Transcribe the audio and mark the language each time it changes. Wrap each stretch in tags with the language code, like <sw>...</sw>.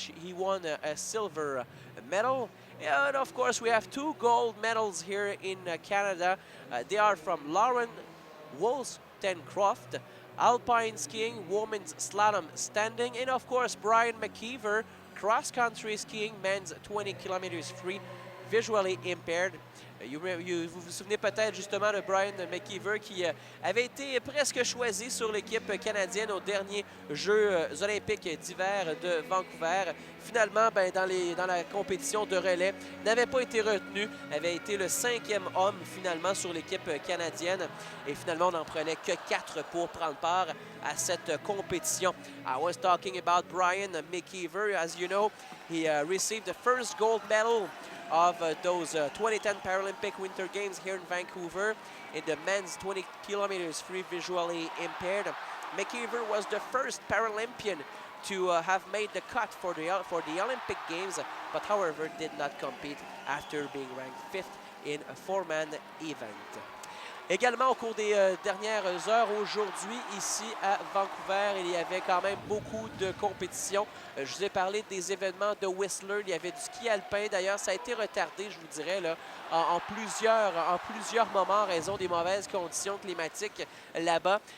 <en>He won a silver medal. And of course, we have two gold medals here in Canada. They are from Lauren Wollstonecroft, alpine skiing women's slalom standing, and of course, Brian McKeever, cross-country skiing men's 20 kilometers free, visually impaired.</en> <fr>Vous vous souvenez peut-être justement de Brian McKeever qui avait été presque choisi sur l'équipe canadienne aux derniers Jeux olympiques d'hiver de Vancouver. Finalement, dans la compétition de relais, n'avait pas été retenu, avait été le 5e homme finalement sur l'équipe canadienne. Et finalement, on n'en prenait que 4 pour prendre part à cette compétition.</fr> <en>I was talking about Brian McKeever. As you know, he received the first gold medal of those 2010 Paralympic Winter Games here in Vancouver in the men's 20 kilometers free, visually impaired. McKeever was the first Paralympian to have made the cut for the Olympic Games, but however did not compete after being ranked 5th in a 4-man event.</en> <fr>Également, au cours des dernières heures, aujourd'hui, ici à Vancouver, il y avait quand même beaucoup de compétitions. Je vous ai parlé des événements de Whistler. Il y avait du ski alpin. D'ailleurs, ça a été retardé, je vous dirais, là, en plusieurs moments en raison des mauvaises conditions climatiques là-bas.</fr>